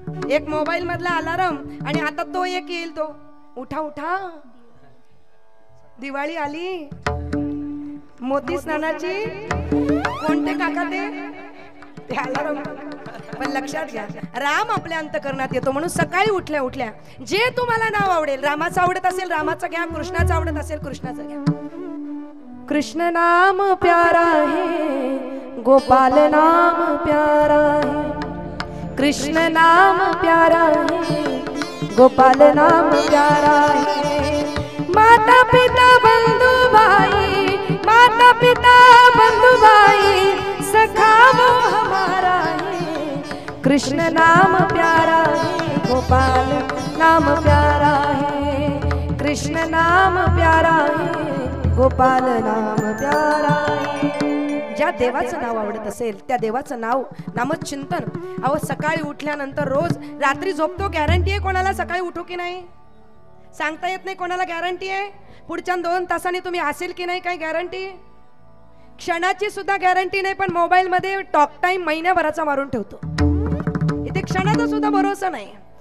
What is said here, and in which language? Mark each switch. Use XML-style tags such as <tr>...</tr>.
<mr>एक मोबाईल मधला अलाराम आणि आता तो एक येईल, तो उठा उठा, दिवाळी आली, मोती स्नानाची, कोणते काका ते अलाराम. पण लक्षात घ्या, राम आपल्या अंतकरणात येतो. म्हणून सकाळी उठल्या उठल्या जे तुम्हाला नाव आवडेल, रामाचं आवडत असेल रामाचं घ्या, कृष्णाचं आवडत असेल कृष्णाचं घ्या.</mr> <hi>कृष्ण नाम प्यारा है, गोपाल नाम प्यारा है, कृष्ण नाम प्यारा है, गोपाल नाम प्यारा है. माता पिता बंधु भाई, माता पिता बंधु भाई, सखा वो हमारा है. कृष्ण नाम प्यारा है, गोपाल नाम प्यारा है, कृष्ण नाम प्यारा है, गोपाल नाम प्यारा है.</hi> <mr>ज्या देवाचं नाव आवडत असेल त्या देवाचं नाव नामचिंतन. अहो सकाळी उठल्यानंतर रोज, रात्री झोपतो, गॅरंटी आहे कोणाला सकाळी उठू की नाही सांगता येत नाही. कोणाला गॅरंटी आहे पुढच्या 2 तासांनी तुम्ही असेल की नाही? काय गॅरंटी? क्षणाची सुद्धा गॅरंटी नाही. पण मोबाईल मध्ये टॉक टाइम महिन्याभराचा मारून ठेवतो, इथे क्षणाचा सुद्धा भरोसा नाही.</mr>